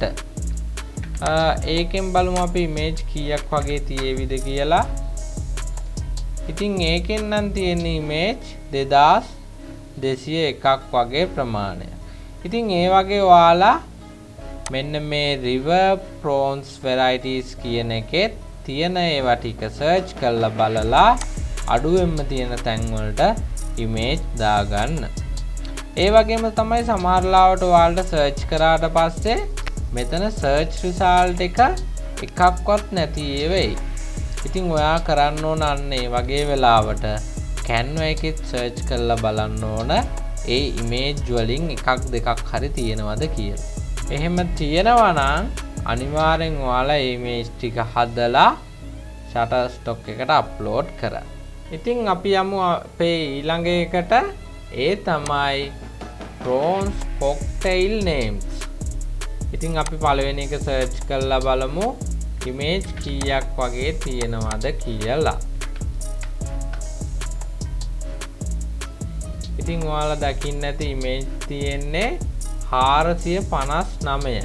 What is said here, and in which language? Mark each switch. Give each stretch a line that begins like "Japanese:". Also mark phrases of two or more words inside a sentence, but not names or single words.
Sinhala: ඒකෙන් බලමු අපි image කීයක් වගේ තියෙවිද කියලා. ඉතින් ඒකෙන් නම් තියෙන image 2201ක් වගේ ප්‍රමාණයක්. ඉතින් ඒ වගේ ඔයාලා මෙන්න මේ
English: river prawns varieties
Sinhala: කියන එකේ තියෙන ඒවා ටික search කරලා බලලා අඩුවෙන්ම තියෙන තැන් වලට image දාගන්න. ඒ වගේම තමයි සමහර ලාවට ඔයාලට search කරාට පස්සේ මෙතන
English: search result
Sinhala: එක එකක්වත් නැති වෙයි. ඉතින් ඔයා කරන්න ඕන අන්න ඒ වගේ වෙලාවට Canva එකෙත් search කරලා බලන්න ඕන ඒ image වලින් එකක් දෙකක් හරි තියෙනවද කියලා. එහෙම තියෙනවා නම් අනිවාර්යෙන් ඔයාලා image ටික හදලා Shutterstock එකට upload කරන්න. ඉතින් අපි යමු අපේ ඊළඟ එකට. ඒ තමයි
English: prawns cocktail names.
Sinhala: ඉතින් අපි පළවෙනි එක search කරලා බලමු image කීයක් වගේ තියෙනවද කියලා. ඉතින් ඔයාලා දකින්න ඇති image තියෙන්නේ 459යි.